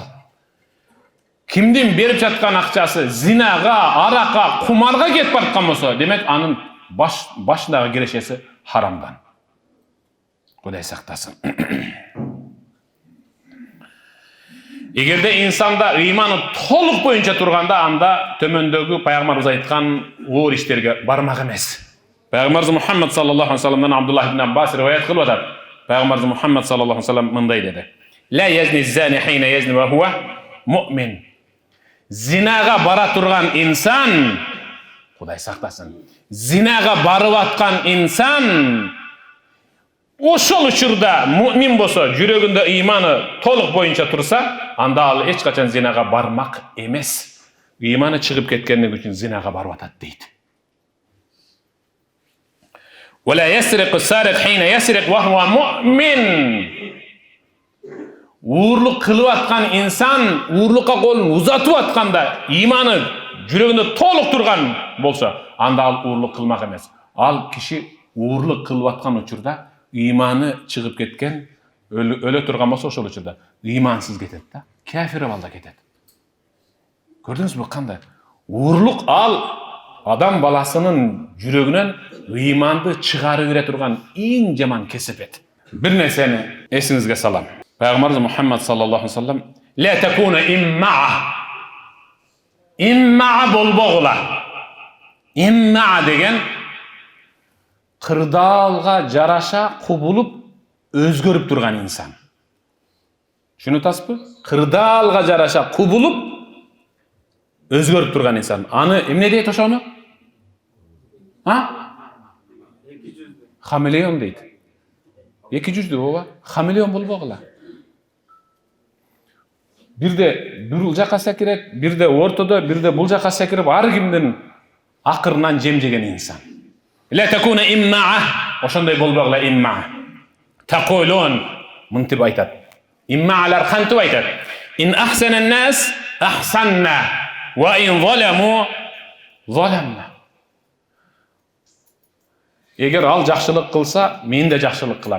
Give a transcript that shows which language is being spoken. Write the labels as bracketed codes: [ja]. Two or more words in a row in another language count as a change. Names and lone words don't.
[ky] Кимдин берип жаткан акчасы зинага, аракка, кумарга кетип бараткан болсо, демек анын башындагы кирешеси харамдан. Кудай сактасын. Эгерде инсанда ыйманы толук боюнча турганда, анда төмөндөгү пайгамбарыбыз айткан оор иштерге бармак эмес. Пайгамбарыбыз Мухаммад [ar] صلى الله عليه وسلم دان [ky] Абдуллах ибн Аббас риваят кылып атат. Пайгамбарыбыз Мухаммад [ar] صلى الله عليه وسلم [ky] мындай деди. [ar] لا يزني الزاني حين يزني وهو مؤمن. [ky] Зинага бара турган инсан, Кудай сактасын, зинага барып аткан инсан ошол учурда муъмин болсо, жүрөгүндө ыйманы толук боюнча турса, анда ал эч качан зинага бармак эмес. Ыйманы чыгып кеткендиги үчүн зинага барып атат дейт. [ar] ولا يسرق السارق حين يسرق وهو مؤمن. [ky] Урлук кылып аткан инсан, урлукка колун узатып атканда, ыйманы жүрөгүндө толук турган болсо, анда ал урлук кылмак эмес. Ал киши урлук кылып аткан учурда ыйманы чыгып кеткен, өлө турган болсо, ошол учурда ыймансыз кетет да, кафир балда кетет. Көрдүңүзбү кандай? Урлук ал адам баласынын жүрөгүнөн ыйманды чыгарып бере турган эң жаман кесепет. Бир нерсени эсиңизге салам. Пайгамбарыбыз Мухаммад [ar] صلى الله عليه وسلم لا تكونوا إمعة [ky] болбогула. Имма деген кырдаалга жараша кубулуп өзгөрүп турган инсан. Түшүнүп Кырдаалга жараша кубулуп өзгөрүп турган инсан. Аны эмне дейт ошону? Хамелеон дейт. Эки жүздүү ооба, хамелеон болбогула. Бирде бул жака секирет, бирде ортодо, бирде бул жака секирип, ар кимдин акырынан жем жеген инсан. [ar] لا تكونوا إمعة, [ky] ошондой болбогула имма. Тaqulun, мынтип айтат. Иммалар кантип айтат? [ar] إن أحسن الناس أحسنا وإن ظلموا ظلمنا. [ky] Эгер ал жакшылык кылса, мен да жакшылык кылам.